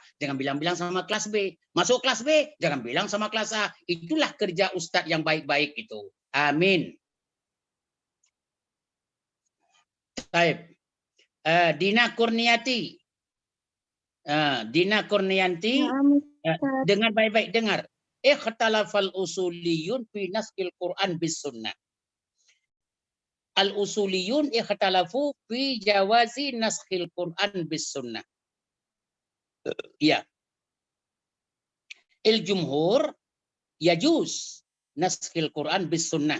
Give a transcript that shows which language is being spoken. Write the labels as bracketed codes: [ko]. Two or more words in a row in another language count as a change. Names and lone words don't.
[id] Jangan bilang-bilang sama kelas B. Masuk kelas B, jangan bilang sama kelas A. Itulah kerja Ustadz yang baik-baik itu. Amin. Baik. Dina Kurniati. Dina Kurnianti. Dengar baik-baik, dengar. [ar] اختلف الأصوليون في نسخ القرآن بالسنة. الأصوليون اختلفوا في جواز نسخ القرآن بالسنة. [id] Ya. [ar] الجمهور يجوز نسخ القرآن بالسنة.